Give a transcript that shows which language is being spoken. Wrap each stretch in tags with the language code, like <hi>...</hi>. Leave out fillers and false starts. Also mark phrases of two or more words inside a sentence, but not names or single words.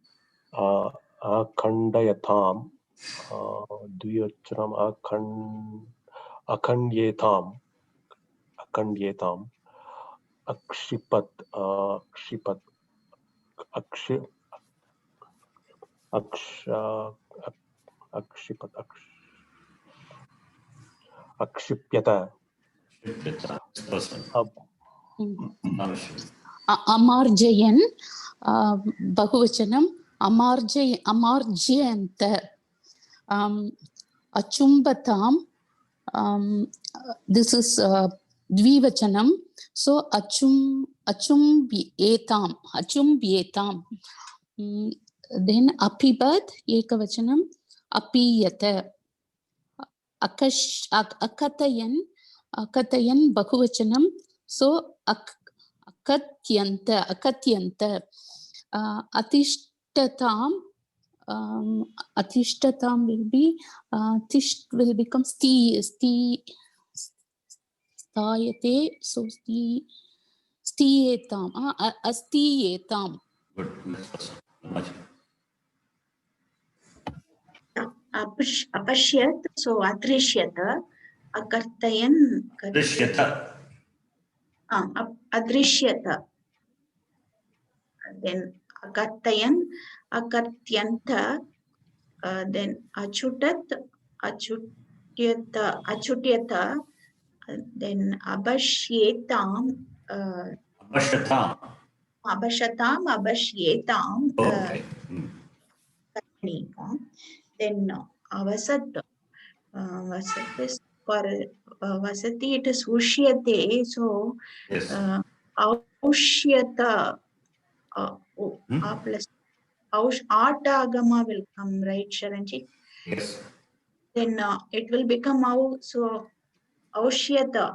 <sa>अखण्डयताम् द्विवचनम् अखण्ड्येताम् अक्षिपत् अक्षिप्यत</sa> <en>Next person. Avashya.</en> <sa>अमार्जयन्, बहुवचनम्, अमार्ज्यन्त, अचुम्बताम्,</sa> <en>this is dvivachanam, so achumbyetam. Then</en> <sa>अपिबत्, एकवचनम्, अपीयत, अकथयन्, बहुवचनम्,</sa> <en>so</en> <sa>अकथ्यन्त, अतिष्ठताम्, अतिष्ठताम्</sa> <en>will be, tish will become sthayate, so</en> <sa>स्थीयेताम्, अस्थीयेताम्.</sa> <en>Good. Next person. Ramaji.</en> <sa>Apashyat, so अदृश्यत, अकर्तयन्, Drishyata. adrishyata, then अकर्तयन्, अकर्त्यन्त, then achutyata, then abashyetam, Abhashyatam. abashyetam,</sa> <en>Okay. then avasat, vasat is for vasati, it is ushyate, so Yes. aushyata, plus atagama will come, right, Sharanji? Yes. Then it will become so aushyata,</en>